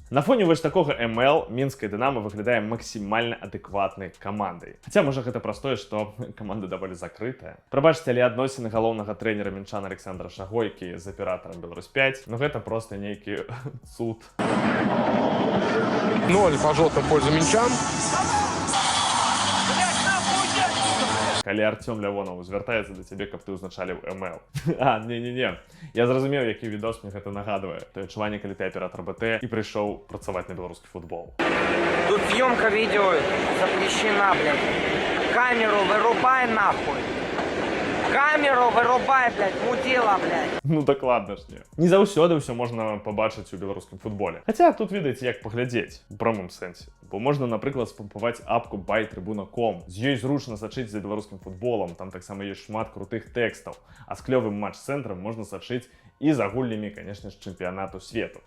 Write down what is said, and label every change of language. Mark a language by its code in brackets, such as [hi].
[be] На фоне вось такога МЛ мінская Дынамо выглядае максімальна адэкватнай камандай. Хаця, можа, гэта праз тое, што каманда даволі закрытая. Прабачце, але адносіны галоўнага трэнера мінчан Александра Шагойкі з аператарам Беларусь-5, ну гэта проста нейкі цуд. [ru] 0 по жёлтым в пользу минчан. [be] Калі Артём Лявонов звяртаецца да цябе, каб ты ўзначаліў МЛ. А, не-не-не. Я зразумеў, які відос мне гэта нагадвае. Тое адчуванне, калі ты аператор БТ і прыйшоў працаваць на беларускі футбол. [ru] Тут съемка видео запрещена, блядь. Камеру вырубай нахуй. Камеру вырубай, блядь, мудила, блядь. [be] Ну дакладна ж не. Не заўсёды ўсё можна пабачыць у беларускім футболе. Хаця тут ведаеце, як паглядзець, у прамым сэнсе. Бо можна, напрыклад, спампаваць апку bytribuna.com. З ёй зручна сачыць за беларускім футболам, там таксама ёсць шмат крутых тэкстаў. А з клёвым матч-цэнтрам можна сачыць і за гульнямі, канешне ж, чэмпіянату свету.